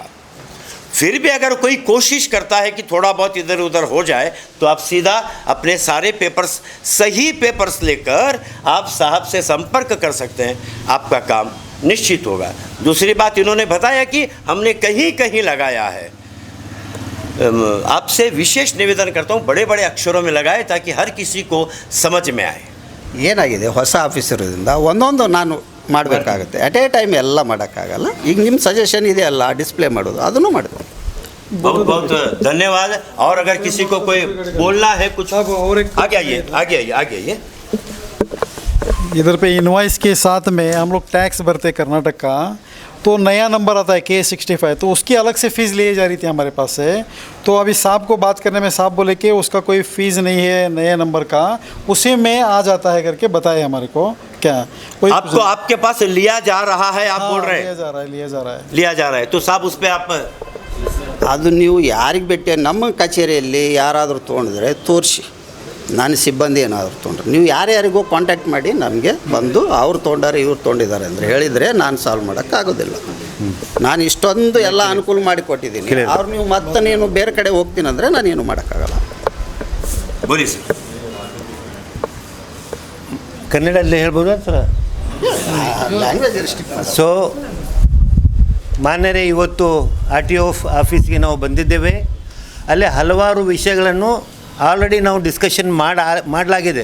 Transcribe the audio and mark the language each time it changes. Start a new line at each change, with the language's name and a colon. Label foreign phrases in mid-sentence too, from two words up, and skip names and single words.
Hindi: फिर भी अगर कोई कोशिश करता है कि थोड़ा बहुत इधर उधर हो जाए तो आप सीधा अपने सारे पेपर्स, सही पेपर्स लेकर आप साहब से संपर्क कर सकते हैं, आपका काम निश्चित होगा। दूसरी बात इन्होंने बताया कि हमने कहीं कहीं लगाया है, आपसे विशेष निवेदन करता हूँ बड़े बड़े अक्षरों में लगाए ताकि हर किसी को समझ में आए।
Kannada: ಏನಾಗಿದೆ ಹೊಸ ಆಫೀಸರ್ ಇರೋದ್ರಿಂದ ಒಂದೊಂದು ನಾನು ಮಾಡಬೇಕಾಗುತ್ತೆ,
English: at a time
Kannada: ಎಲ್ಲ ಮಾಡೋಕ್ಕಾಗಲ್ಲ। ಈಗ ನಿಮ್ಮ ಸಜೆಷನ್ ಇದೆಯಲ್ಲ ಡಿಸ್ಪ್ಲೇ ಮಾಡೋದು, ಅದನ್ನು ಮಾಡ್ಬೋದು।
Hindi: बहुत बहुत धन्यवाद। और अगर किसी को कोई बोलना है कुछ, और एक आगे आइए, आगे आइए, आगे आइए। इधर पे इनवॉइस के साथ में हम लोग टैक्स भरते कर्नाटक का, तो नया नंबर आता है K65, तो उसकी अलग से फ़ीस ली जा रही थी हमारे पास से। तो अभी साहब को बात करने में साहब बोले कि उसका कोई फ़ीस नहीं है नए नंबर का, उसी में आ जाता है करके बताए हमारे को। क्या कोई आपको आपके पास लिया जा रहा है, आप बोल रहे लिया हैं जा रहा है, लिया जा रहा है। लिया जा रहा है, तो साहब उस पर आप
Kannada: ಅದು ನೀವು ಯಾರಿಗೆ ಭೇಟಿ, ನಮ್ಮ ಕಚೇರಿಯಲ್ಲಿ ಯಾರಾದರೂ ತೊಗೊಂಡಿದ್ರೆ ತೋರಿಸಿ, ನಾನು ಸಿಬ್ಬಂದಿ ಏನಾದರೂ ತೊಗೊಂಡ್ರೆ ನೀವು ಯಾರ್ಯಾರಿಗೂ ಕಾಂಟ್ಯಾಕ್ಟ್ ಮಾಡಿ ನಮಗೆ ಬಂದು ಅವ್ರು ತೊಗೊಂಡಾರೆ ಇವ್ರು ತೊಗೊಂಡಿದ್ದಾರೆ ಅಂದರೆ ಹೇಳಿದರೆ ನಾನು ಸಾಲ್ವ್ ಮಾಡೋಕ್ಕಾಗೋದಿಲ್ಲ। ನಾನು ಇಷ್ಟೊಂದು ಎಲ್ಲ ಅನುಕೂಲ ಮಾಡಿ ಕೊಟ್ಟಿದ್ದೀನಿ, ಅವ್ರು ನೀವು ಮತ್ತೆ ನೀನು ಬೇರೆ ಕಡೆ ಹೋಗ್ತೀನಿ ಅಂದರೆ ನಾನೇನು ಮಾಡೋಕ್ಕಾಗಲ್ಲ।
Hindi: बोलिए सर।
Kannada: ಕನ್ನಡದಲ್ಲಿ ಹೇಳ್ಬೋದಾ ಸರ್?
English: language restrict
Kannada: ಸೊ ಮಾನ್ಯರೇ, ಇವತ್ತು ಆರ್ ಟಿ ಒ ಆಫೀಸ್ಗೆ ನಾವು ಬಂದಿದ್ದೇವೆ। ಅಲ್ಲಿ ಹಲವಾರು ವಿಷಯಗಳನ್ನು ಆಲ್ರೆಡಿ ನಾವು ಡಿಸ್ಕಷನ್ ಮಾಡಲಾಗಿದೆ।